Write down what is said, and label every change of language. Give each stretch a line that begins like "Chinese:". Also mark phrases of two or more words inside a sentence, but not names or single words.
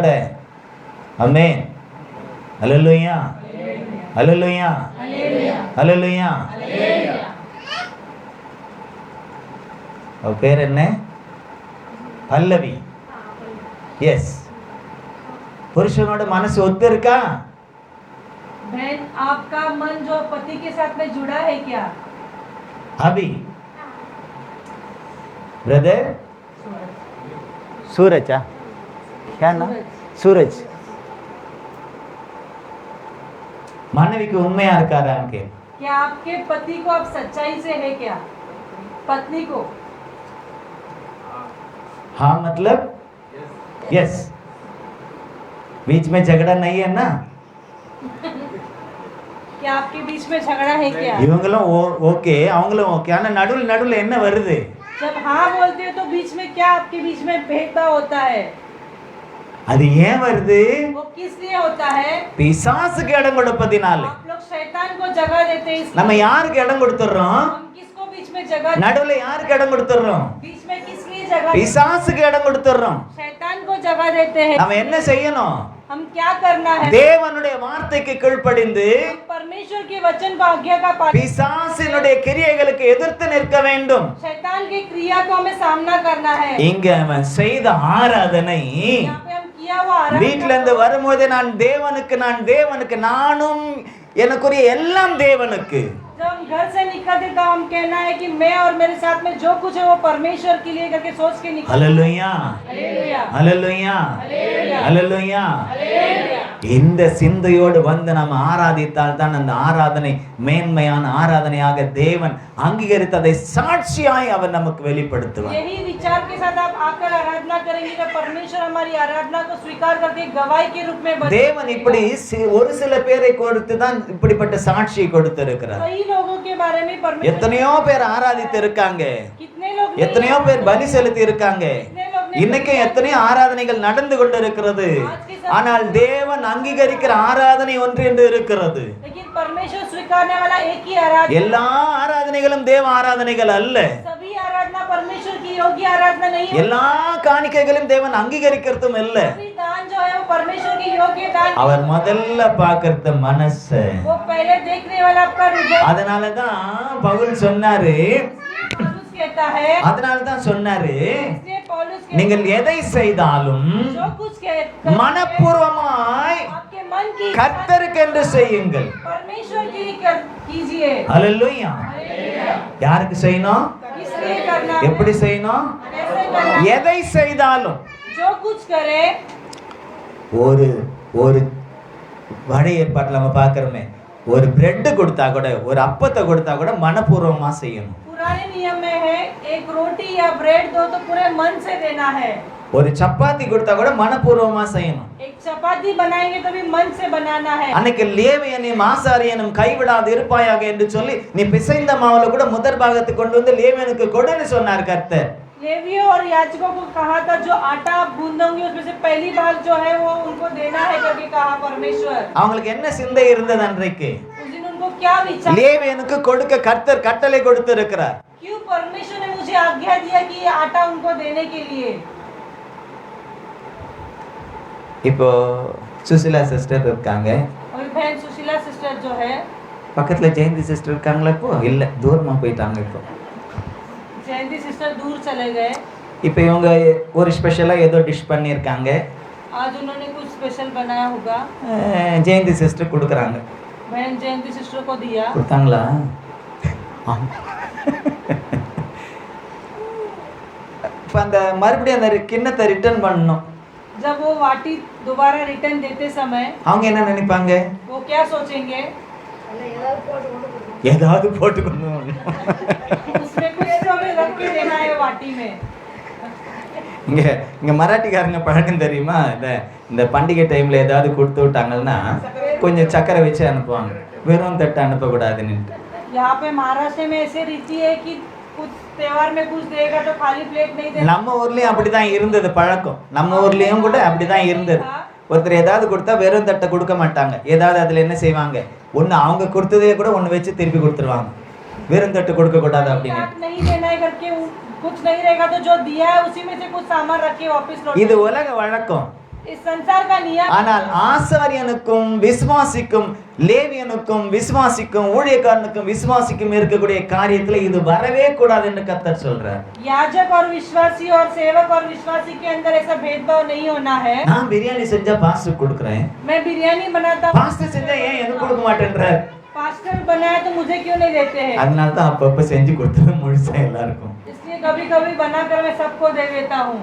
Tamil: ஆமென். அல்லேலூயா, அல்லேலூயா, அல்லேலூயா. அவ பேர் என்ன? பல்லவி. எஸ். புருஷனோட மனசு ஒத்து இருக்கா?
Hindi: बहन, आपका मन जो पति के साथ में जुड़ा है क्या? अभी ब्रदर सूरज, क्या नाम? सूरज. मानवी की उम्मे यार के क्या आपके पति को आप सच्चाई से है क्या? पत्नी को? हाँ, मतलब यस. बीच में झगड़ा नहीं है ना? क्या आपके बीच में झगड़ा है क्या?
Tamil: இவங்களும் ஓகே, அவங்களும் ஓகே. ஆனா நடுவுல என்ன வருது?
Hindi: जब हाँ बोलते हो तो बीच में क्या आपके बीच में भेदभाव होता है?
Tamil: அது ஏன் வருது?
Hindi: वो किस लिए होता है?
Tamil: பிசாசுக்கு இடம் கொடுப்பதினால.
Hindi: आप लोग शैतान को जगह देते हैं.
Tamil: நம்ம யாருக்கு இடம் கொடுத்துறோம்?
Hindi: हम किसको बीच में जगह?
Tamil: நடுவுல யாருக்கு இடம் கொடுத்துறோம்?
Hindi: बीच में किस लिए जगह?
Tamil: பிசாசுக்கு இடம் கொடுத்துறோம்.
Hindi: शैतान को जगह देते हैं.
Tamil: நம்ம என்ன செய்யணும்?
Hindi: हम क्या करना है?
Tamil: தேவனுடைய வார்த்தைக்கு கீழ்ப்படிந்து
Hindi: हम परमेश्वर के वचन को आज्ञा का पालन.
Tamil: பிசாசினுடைய கிரியைகளுக்கு எதிர்த்து நிற்க வேண்டும்.
Hindi: शैतान की क्रिया को हमें सामना करना है.
Tamil: இங்க அவன் செய்த ஆராதனை,
Hindi: यहाँ पे हम किया हुआ आराधना,
Tamil: வீட்ல இருந்து வரும்போது நான் தேவனுக்கு நானும் எனக்குரிய எல்லாம் தேவனுக்கு.
Hindi: जब हम घर से निकलते तो हम कहना है कि मैं और मेरे साथ में जो कुछ है वो परमेश्वर के लिए करके सोच के निकल.
Tamil: ஹல்லேலூயா,
Hindi: हालेलुया,
Tamil: ஹல்லேலூயா,
Hindi: हालेलुया,
Tamil: ஹல்லேலூயா.
Hindi: हालेलुया.
Tamil: இந்த சிந்தையோடு வந்து நாம் ஆராதித்தால் தான் அந்த ஆராதனை மேன்மையான ஆராதனையாக தேவன் அங்கீகரித்து அதை சாட்சியாய் அவர் நமக்கு வெளிப்படுத்துவார்.
Hindi: यही विचार के साथ आप आकर आराधना करेंगे तो परमेश्वर हमारी आराधना को स्वीकार करके गवाही के रूप में
Tamil: தேவன் இப்படி ஒரு சில பேரை கொடுத்து தான் இப்படிப்பட்ட சாட்சியை கொடுத்திருக்கிறார்.
Hindi: कई लोगों के बारे में परमेश्वर
Tamil: எத்தனையோ பேர் ஆராதித்து இருக்காங்க,
Hindi: कितने लोग नहीं
Tamil: எத்தனையோ பேர் பலி செலுத்தி இருக்காங்க.
Hindi: कितने लोग नहीं
Tamil: இன்னைக்கும் எத்தனையோ ஆராதனைகள் நடந்து கொண்டிருக்கிறது. ஆனால் தேவன் அங்கீகரிக்கிற ஆராதனை ஒன்று என்று இருக்கிறது.
Hindi: लेकिन परमेश्वर स्वीकारने वाला एक ही आराधना.
Tamil: எல்லா ஆராதனைகளும் தேவ ஆராதனைகள் அல்ல.
Hindi: सभी आराधना परमेश्वर की योग्य आराधना नहीं है.
Tamil: எல்லா காணிக்கைகளும் தேவன் அங்கீகரிக்கிறதும் இல்ல.
Hindi: सभी दान जो है वो परमेश्वर की योग्य दान.
Tamil: அவர் முதல்ல பார்க்கிறது மனசு.
Hindi: वो पहले देखने वाला आपका हृदय.
Tamil: அதனாலதான் பவுல் சொன்னாரு,
Hindi: पौलुस कहता है,
Tamil: அதனாலதான் சொன்னாரு,
Hindi: इसलिए पौलुस कहता है,
Tamil: நீங்கள் எதை செய்தாலும்
Hindi: जो कुछ कहते
Tamil: மனப்பூர்வமாய்
Hindi: आपके मन की
Tamil: கர்த்தருக்கென்று செய்யுங்கள்.
Hindi: परमेश्वर के लिए कीजिए.
Tamil: ஹல்லேலூயா. யாருக்கு செய்யணும்?
Hindi: इसलिए करना है.
Tamil: எப்படி செய்யணும்?
Hindi: ऐसे करना है.
Tamil: எதை செய்தாலும்.
Hindi: जो कुछ करे.
Tamil: ஒரு வடை ஏற்பாட்டில் நம்ம பார்க்கிறோமே, ஒரு பிரெட் கொடுத்தா கூட, ஒரு அப்பத்தை கொடுத்தா கூட மனப்பூர்வமா செய்யணும்.
Hindi: पुराने नियम में है एक रोटी या ब्रेड दो तो पूरे मन से देना है.
Tamil: ஒரு சப்பாத்தி கொடுத்தா கூட மனப்பூர்வமா செய்யணும்.
Hindi: एक चपाती बनाएंगे तो भी मन से बनाना है.
Tamil: அன்னைக்கு லேவியனையும் ஆசாரியனும் கைவிடாது இருப்பாயாக என்று சொல்லி நீ பிசைந்த மாவுல கூட முதற் பாகத்தை கொண்டு வந்து லேவியனுக்கு கொடுன்னு சொன்னார் கர்த்தர்.
Hindi: लेवियों और याजकों को कहा था जो आटा आप गूंदोगे उसमें से पहली भाग जो है वो उनको देना है करके कहा परमेश्वर.
Tamil: அவங்களுக்கு என்ன சிந்தை இருந்தது அன்றைக்கு?
Hindi: उस दिन उनको क्या विचार.
Tamil: லேவியனுக்கு கொடுக்க கர்த்தர் கட்டளை கொடுத்து இருக்கிறார்.
Hindi: क्यों परमेश्वर ने मुझे आज्ञा दिया कि ये आटा उनको देने के लिए.
Tamil: இப்போ சுசிலா சிஸ்டர் இருக்காங்க,
Hindi: और बहन सुशीला सिस्टर जो है,
Tamil: பக்கத்துல ஜெயந்தி சிஸ்டர் இருக்காங்களா? இப்போ இல்ல, தூரமா போயிட்டாங்க. இப்போ
Hindi: जयंती सिस्टर दूर चले गए.
Tamil: இப்போ இவங்க ஒரு ஸ்பெஷலா ஏதோ டிஷ் பண்ணியிருக்காங்க.
Hindi: आज उन्होंने कुछ स्पेशल बनाया होगा.
Tamil: ஜெயந்தி சிஸ்டர் கொடுக்குறாங்க.
Hindi: बहन जयंती सिस्टर को दिया.
Tamil: கொடுத்தாங்களா? இப்போ அந்த மறுபடியும் அந்த கிண்ணத்தை ரிட்டர்ன் பண்ணணும்.
Hindi: जब वो वाटी दोबारा रिटर्न देते समय
Tamil: அவங்க என்ன நினைப்பாங்க?
Hindi: वो क्या सोचेंगे?
Tamil: ஏதாவது போட்டுக்கணும்.
Hindi: उसमें कुछ तो हमें रख के देना है वाटी में.
Tamil: இங்க மராட்டிக்காரங்க பழக்கம் தெரியுமா? இந்த பண்டிகை டைம்ல ஏதாவது கொடுத்து விட்டாங்கன்னா கொஞ்சம் சக்கரை வச்சு அனுப்புவாங்க. வெறும் தட்டை அனுப்பக்கூடாதுன்னு.
Hindi: यहाँ पे महाराष्ट्र में ऐसे रीति है कि कुछ त्योहार में कुछ देगा तो खाली प्लेट नहीं देना।
Tamil: நம்ம ஊர்லயும் அப்படிதான் இருந்தது பழக்கம். நம்ம ஊர்லயும் கூட அப்படிதான் இருந்தது. ஒருத்தர் ஏதாவது கொடுத்தா வெறும் தட்டை கொடுக்க மாட்டாங்க. ஏதாவது அதுல என்ன செய்வாங்க, ஒண்ணு அவங்க கொடுத்ததே கூட ஒண்ணு வச்சு திருப்பி கொடுத்துருவாங்க. வெறும் தட்டு கொடுக்க கூடாது அப்படின்னு.
Hindi: नहीं देना है करके कुछ नहीं रहेगा तो जो दिया है उसी में से कुछ सामान रख के वापस लौट।
Tamil: இது உலக வழக்கம்.
Hindi: इस संसार का नियम।
Tamil: ஆனால் ஆசாரியனுக்கும் விசுவாசிக்கும், லேவியனுக்கும் விசுவாசிக்கும், ஊழியக்காரனுக்கும் விசுவாசிக்கும் இருக்கக்கூடிய காரியத்துல இது வரவே கூடாது என்று கர்த்தர் சொல்றார்.
Hindi: याजक और विश्वासी और सेवक और विश्वासी के अंदर ऐसा भेदभाव नहीं होना है।
Tamil: நான் பிரியாணி செஞ்சா பாஸ்டர் கொடுக்குறேன்,
Hindi: मैं बिरयानी बनाता हूँ,
Tamil: பாஸ்டர் செஞ்சா ஏன் எனக்கு கொடுக்க மாட்டேன்றார்.
Hindi: पास्टर बनाया तो मुझे क्यों नहीं देते हैं।
Tamil: அதனால தான் அப்பப்ப செஞ்சு கொடுத்தது முழுசா எல்லாருக்கும்.
Hindi: इसलिए कभी कभी बनाकर मैं सबको दे देता हूँ।